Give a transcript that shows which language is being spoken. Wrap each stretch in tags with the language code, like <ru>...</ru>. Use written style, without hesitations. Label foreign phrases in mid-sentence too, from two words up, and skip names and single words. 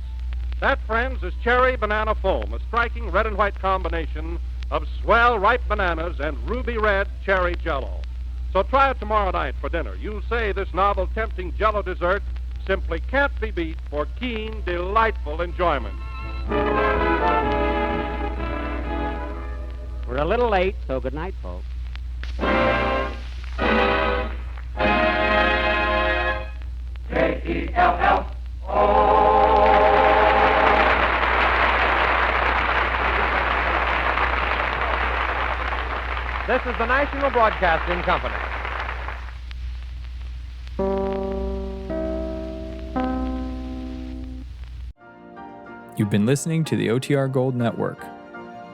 <en>That, friends, is cherry banana foam, a striking red and white combination of swell ripe bananas and ruby red cherry Jell-O. So try it tomorrow night for dinner. You'll say this novel, tempting Jell-O dessert simply can't be beat for keen, delightful enjoyment. We're a little late, so good night, folks. K-E-L-L-O. This is the National Broadcasting Company. You've been listening to the OTR Gold Network.</en>